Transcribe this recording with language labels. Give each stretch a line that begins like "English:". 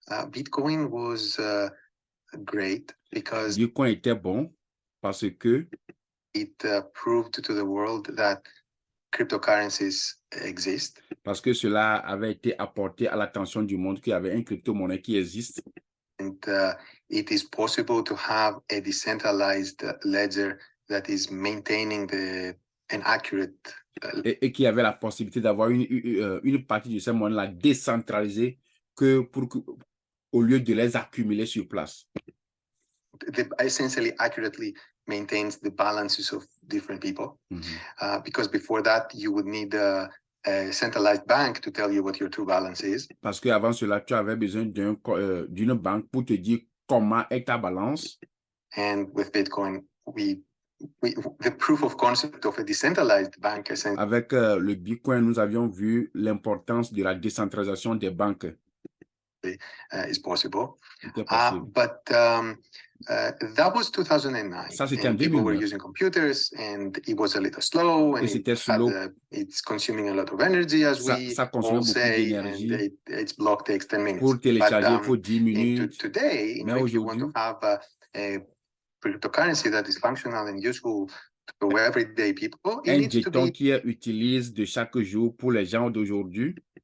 English: Bitcoin was great because
French: Bitcoin était bon parce que
English: it proved to the world that cryptocurrencies exist.
French: Parce que cela avait été apporté à l'attention du monde qu'il y avait une crypto-monnaie qui existe.
English: And it is possible to have a decentralized ledger that is maintaining an accurate
French: et qu'il y avait la possibilité d'avoir une partie de ces monnaies-là décentralisée au lieu de les accumuler sur place.
English: Essentially accurately maintains the balances of different people. Because before that, you would need a centralized bank to tell you what your true balance is.
French: Parce qu'avant cela, tu avais besoin d'une banque pour te dire comment est ta balance.
English: And with Bitcoin, the proof of concept of a decentralized bank.
French: Avec le Bitcoin, nous avions vu l'importance de la décentralisation des banques.
English: Is possible.
French: Possible.
English: But that was 2009.
French: Ça, c'était en
English: and people
French: 2009.
English: were using computers, and it was a little slow, and it's consuming a lot of energy, as we all say, and its block takes 10 minutes.
French: Pour télécharger, il faut 10 minutes.
English: Today, if you want to have a cryptocurrency that is functional and useful to everyday people, it needs to be
French: qui est utilisé de chaque jour pour les gens d'aujourd'hui.